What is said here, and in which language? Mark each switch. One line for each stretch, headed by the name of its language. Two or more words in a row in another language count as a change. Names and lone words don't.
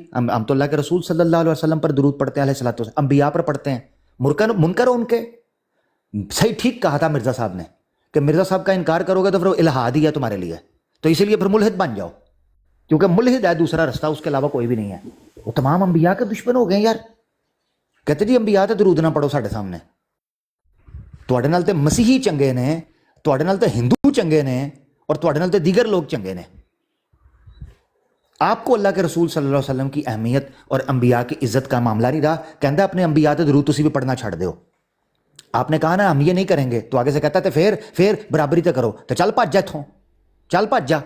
Urdu: ہم تو اللہ کے رسول
Arabic: صلی اللہ علیہ وسلم
Urdu: پر درود پڑھتے ہیں,
Arabic: علیہ الصلوۃ والسلام,
Urdu: انبیاء پر پڑھتے ہیں. منکر ہو ان کے. صحیح ٹھیک کہا تھا مرزا صاحب نے کہ مرزا صاحب کا انکار کرو گے تو پھر وہ الہاد ہی ہے تمہارے لیے, تو اسی لیے پھر ملحد بن جاؤ, کیونکہ ملحد ہے دوسرا رستہ, اس کے علاوہ کوئی بھی نہیں ہے. وہ تمام انبیاء کے دشمن ہو گئے یار.
Punjabi: کہتے جی انبیاء تے درود نہ پڑھو ساڈے سامنے. تواڈے نال تے مسیحی چنگے نے, تواڈے نال تے ہندو چنگے نے, اور تواڈے نال تے دیگر لوگ چنگے نے.
Urdu: آپ کو اللہ کے رسول
Arabic: صلی اللہ علیہ وسلم
Urdu: کی اہمیت اور انبیاء کی عزت کا معاملہ نہیں رہا.
Punjabi: کہندا اپنے انبیاء تے درود تسی بھی پڑھنا چھڑ دیو.
Urdu: آپ نے کہا نا ہم یہ نہیں کریں گے, تو آگے سے کہتا تھا
Punjabi: پھر برابری تے کرو, تو چل بھج جا اتھوں, چل بھج جا.